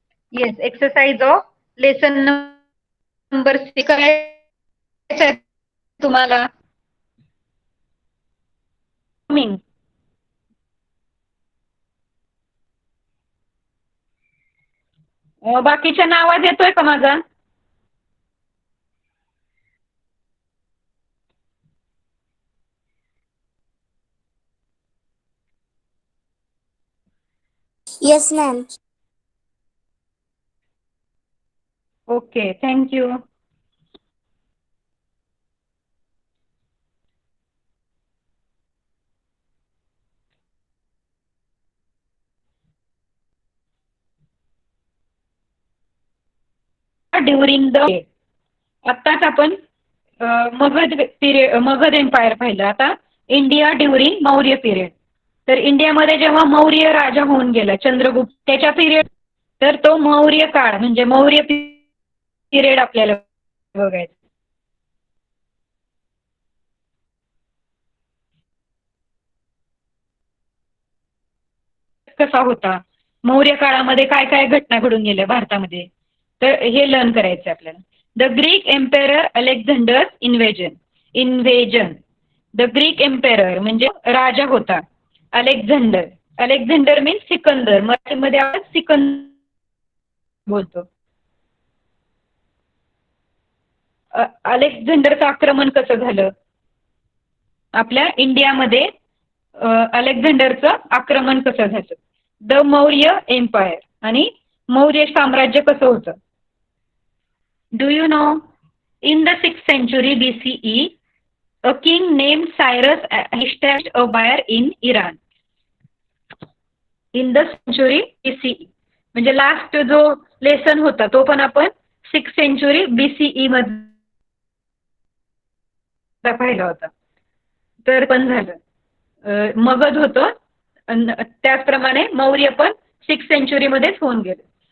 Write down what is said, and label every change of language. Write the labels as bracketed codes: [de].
[en] yes, exercise of lesson [mr] number 6 करायचा आहे तुम्हाला. बाकीच्यांना आवाज येतोय का माझा? [en] Yes, ma'am. Okay, thank you. [mr] During the आत्ताच आपण मगध एम्पायर पाहिलं. [en] आता India during Maurya period. [mr] तर इंडियामध्ये जेव्हा मौर्य राजा होऊन गेला चंद्रगुप्त त्याच्या पिरियड, तर तो मौर्य काळ म्हणजे मौर्य पिरियड आपल्याला बघायचा. कसा होता, मौर्य काळामध्ये काय काय घटना घडून गेल्या भारतामध्ये, तर हे लर्न करायचं आपल्याला. [en] The Greek emperor Alexander invasion. [mr] The Greek emperor म्हणजे राजा होता अलेक्झांडर. Alexander means Sikandar. मराठीमध्ये आपण सिकंदर बोलतो. अलेक्झांडरचं आक्रमण कसं झालं आपल्या इंडियामध्ये, अलेक्झांडरचं आक्रमण कसं झालं. [en] the Maurya empire [mr] आणि मौर्य साम्राज्य कसं होतं. [en] Do you know, in the 6th century BCE a king named Cyrus established a empire in Iran. [mr] In the century BCE म्हणजे लास्ट जो लेसन होता तो पण आपण 6th century BCE मध्ये पाहिला होता. तर पण झालं मगध होतं, त्याचप्रमाणे मौर्य पण 6th century मध्येच होऊन गेलं.